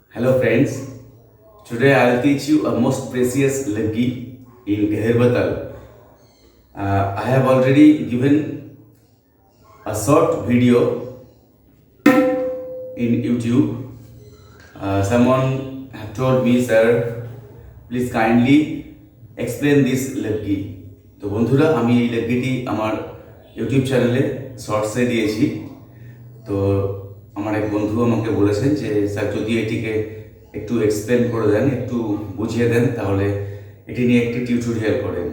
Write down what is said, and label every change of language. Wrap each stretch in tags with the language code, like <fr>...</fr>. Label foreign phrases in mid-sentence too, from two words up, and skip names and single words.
<en>Hello friends, today I'll teach you a most precious Laggi in Keherwa Taal. I have already given a short video in YouTube. Someone have told me, sir, please kindly explain this Laggi.</en> <bn>তো বন্ধুরা, আমি এই লগ্গিটি আমার ইউটিউব চ্যানেলে শর্টসে দিয়েছি। তো আমার এক বন্ধু আমাকে বলেছেন যে স্যার যদি এটিকে একটু এক্সপ্লেন করে দেন, একটু বুঝিয়ে দেন, তাহলে এটি নিয়ে একটি টিউটোরিয়াল করেন।</bn>